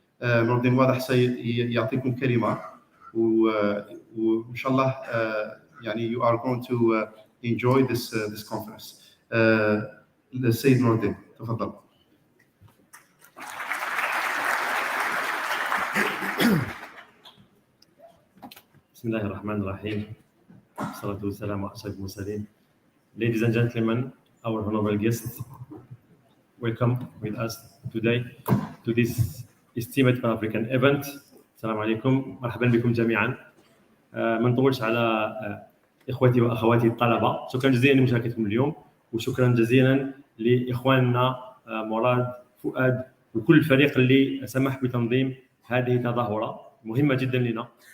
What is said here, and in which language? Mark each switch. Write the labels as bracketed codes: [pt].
[ar] نور الدين واضح سيعطيكم كلمة وإن شاء الله يعني [en] you are going to enjoy this conference. [ar] السيد نور الدين تفضل. بسم الله الرحمن الرحيم، والصلاة والسلام على أشرف المرسلين [en] ladies and gentlemen, our honorable guests, welcome with us today to this esteemed Pan-African event. [ar] السلام عليكم، مرحبا بكم جميعا. ما نطولش على اخوتي واخواتي الطلبه، شكرا جزيلا لمشاركتكم اليوم، وشكرا جزيلا لاخواننا مراد، فؤاد، وكل الفريق اللي سمح بتنظيم هذه التظاهره مهمه جدا لنا.